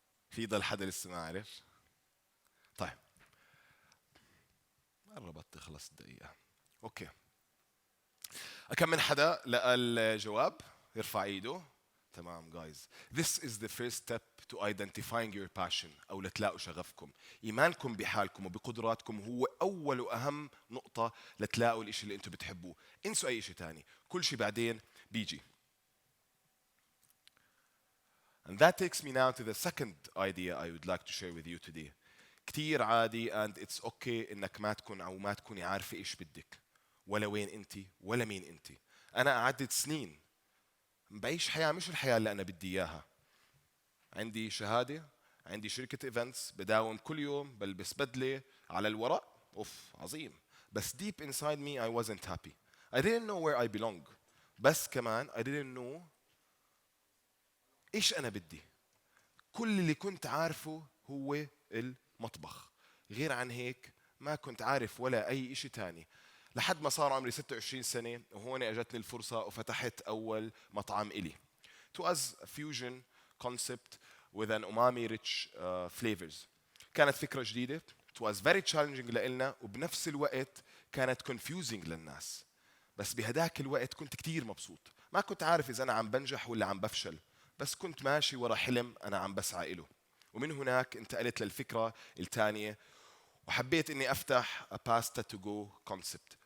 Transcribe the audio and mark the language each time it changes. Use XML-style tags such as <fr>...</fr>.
<ar>في ضل حدا لسه ما عرف؟ طيب، قربت تخلص الدقيقة. اوكي. كم من حدا لقى الجواب؟ يرفع ايده. تمام جايز.</ar> <en>This is the first step to identifying your passion</en> <ar>أو لتلاقوا شغفكم. إيمانكم بحالكم وبقدراتكم هو أول وأهم نقطة لتلاقوا الإشي اللي أنتم بتحبوه. انسوا أي شيء تاني، كل شيء بعدين بيجي.</ar> <en>And that takes me now to the second idea I would like to share with you today.</en> <ar>كتير عادي</ar> <en>and it's okay</en> <ar>إنك ما تكون أو ما تكوني عارفة إيش بدك، ولا وين أنت ولا مين أنت. أنا قعدت سنين بعيش حياة مش الحياة اللي أنا بدي إياها. عندي شهادة، عندي شركة ايفنتس، بداوم كل يوم، بلبس بدلة على الورق، اوف عظيم.</ar> <en>بس deep inside me I wasn't happy. I didn't know where I belong.</en> <ar>بس كمان</ar> <en>I didn't know</en> <ar>ايش أنا بدي. كل اللي كنت عارفه هو المطبخ. غير عن هيك ما كنت عارف ولا أي إشي تاني. لحد ما صار عمري 26 سنة وهون أجتني الفرصة وفتحت أول مطعم إلي.</ar> <en>It was a fusion concept with an umami rich flavors.</en> <ar>كانت فكرة جديدة.</ar> <en>It was very challenging</en> <ar>لإلنا وبنفس الوقت كانت</ar> <en>confusing للناس.</en> <ar>بس بهداك الوقت كنت كتير مبسوط. ما كنت عارف إذا أنا عم بنجح ولا عم بفشل، بس كنت ماشي ورا حلم أنا عم بسعى إله. ومن هناك انتقلت للفكرة الثانية وحبيت إني أفتح</ar> <en>a pasta to go concept.</en>